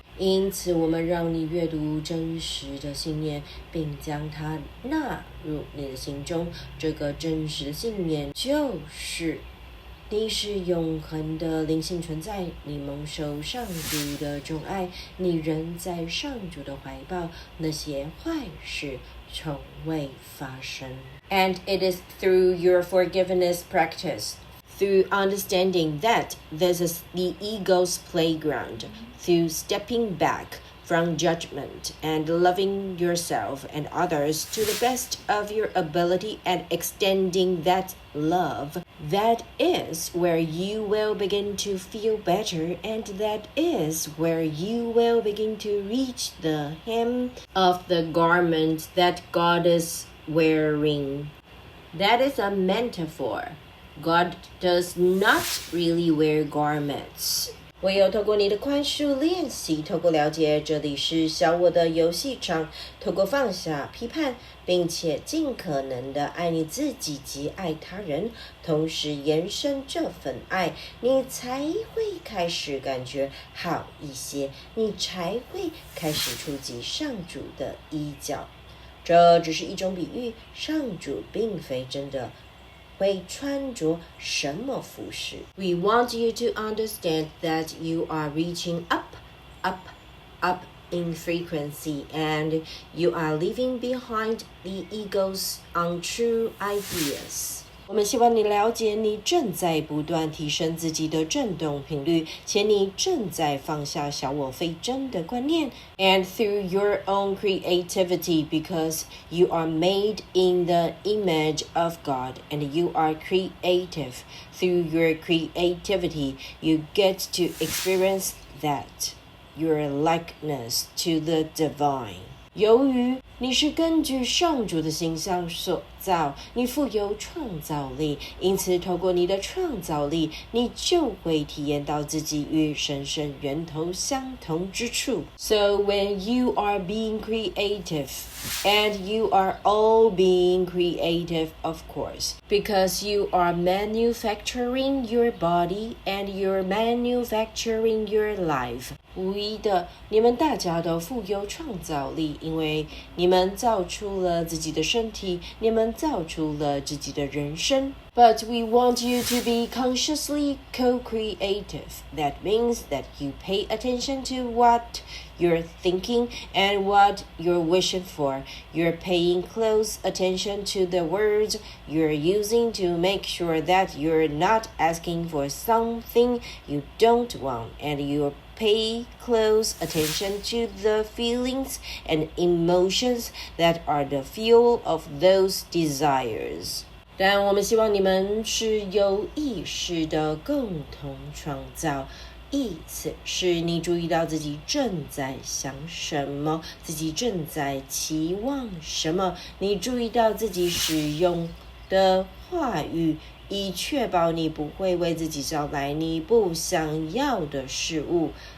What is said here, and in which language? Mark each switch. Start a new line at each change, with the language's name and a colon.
Chinese: 因此，我们让你阅读真实的信念，并将它纳入你的心中。这个真实的信念就是你是永恒的灵性存在，你蒙受上主的钟爱，你仍在上主的怀抱，那些坏事从未发生。
English: And it is through your forgiveness practice, through understanding that this is the ego's playground, through stepping back from judgment and loving yourself and others to the best of your ability and extending that love, that is where you will begin to feel better, and that is where you will begin to reach the hem of the garment that God is wearing. That is a metaphor. God does not really wear garments.
Chinese: 唯有透过你的宽恕练习，透过了解这里是小我的游戏场，透过放下批判，并且尽可能的爱你自己及爱他人，同时延伸这份爱，你才会开始感觉好一些，你才会开始触及上主的衣角。这只是一种比喻，上主并非真的会穿着什么服饰。
English: We want you to understand that you are reaching up, up, up in frequency, and you are leaving behind the ego's untrue ideas.
Chinese: 我们希望你了解，你正在不断提升自己的振动频率，且你正在放下小我非真的观念。
English: And through your own creativity, because you are made in the image of God, and you are creative. Through your creativity, you get to experience that, your likeness to the divine.
Chinese: 由于你是根据上主的形象所造，你富有创造力，因此透过你的创造力，你就会体验到自己与神圣源头相同之处。
English: So when you are being creative, and you are all being creative, of course, because you are manufacturing your body and you're manufacturing your life.
Chinese: 无疑的，你们大家都富有创造力，因为你们造出了自己的身体，你们造出了自己的人生。
English: But we want you to be consciously co-creative. That means that you pay attention to what you're thinking and what you're wishing for. You're paying close attention to the words you're using to make sure that you're not asking for something you don't want, and you're pay close attention to the feelings and emotions that are the fuel of those desires.
Chinese: 但我们希望你们是有意识的共同创造，意思是你注意到自己正在想什么，自己正在期望什么，你注意到自己使用的话语，以确保你不会为自己招来你不想要的事物。